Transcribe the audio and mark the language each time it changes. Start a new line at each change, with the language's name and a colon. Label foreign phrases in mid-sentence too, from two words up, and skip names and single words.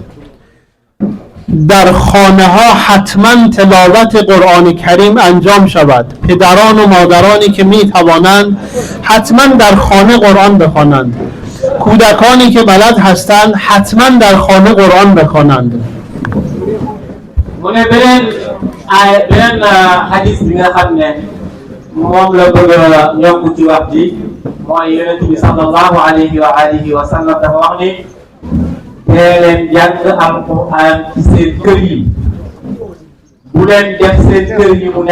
Persian: در خانه ها حتما تلاوت قرآن کریم انجام شود. پدران و مادرانی که می توانند حتما در خانه قرآن بخوانند. کودکانی که بلد هستند حتما در خانه قرآن بخوانند.
Wolof: mu ne beneen hadis bi nga xam ne moom la bëgg a yokk ci wax ji mooy yonent bi
Arabic: صلى الله عليه وآله وسلم
Wolof: dafa wax ni dee leen jàng alquran ci seen kër yi bu leen def seen kër yi mu